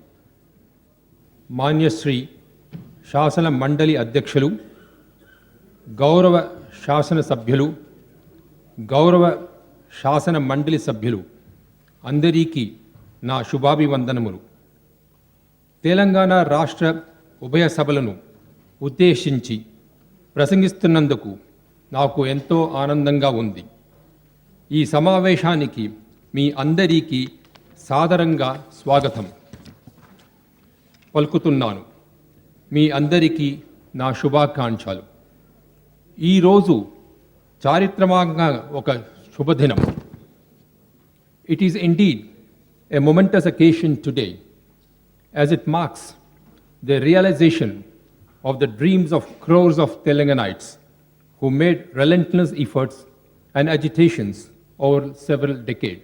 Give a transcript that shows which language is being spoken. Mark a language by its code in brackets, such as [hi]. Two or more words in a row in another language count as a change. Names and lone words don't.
[te] మాన్య శ్రీ శాసన మండలి అధ్యక్షులు, గౌరవ శాసన సభ్యులు, గౌరవ శాసన మండలి సభ్యులు అందరికీ నా శుభాభివందనములు। తెలంగాణా రాష్ట్ర ఉభయ सभలను ఉద్దేశించి ప్రసంగిస్తున్నందుకు నాకు ఎంతో ఆనందంగా ఉంది। ఈ సమావేశానికి మీ అందరికీ సాదరంగా స్వాగతం పలుకుతున్నాను। మీ అందరికీ నా శుభాకాంక్షలు। ఈరోజు చారిత్రకంగా ఒక శుభదినం। [en] It is indeed a momentous occasion today as it marks the realization of the dreams of crores of Telanganites who made relentless efforts and agitations over several decades.